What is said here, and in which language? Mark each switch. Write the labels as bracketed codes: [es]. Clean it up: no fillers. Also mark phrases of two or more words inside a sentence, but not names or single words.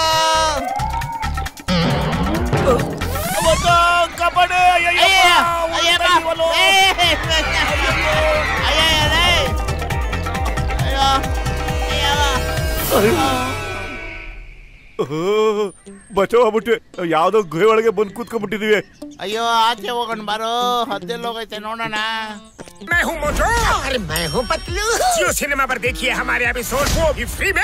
[kn] ಕಬಡ್ಡಿ ಬಚಾವ್ ಆಗ್ಬಿಟ್ವಿ. ಯಾವ್ದೋ ಗುಹೆ ಒಳಗೆ ಬಂದು ಕೂತ್ಕೊಂಡ್ಬಿಟ್ಟಿದೀವಿ. ಅಯ್ಯೋ ಆಚೆ ಹೋಗೋಣ ಬಾರೋ, ಹದ್ದೆಲ್ಲ ಹೋಗೈತೆ ನೋಡೋಣ. [hi] मैं हूँ मोटू और मैं हूँ पतलू। जियो सिनेमा पर देखिए हमारे एपिसोड, वो भी फ्री में।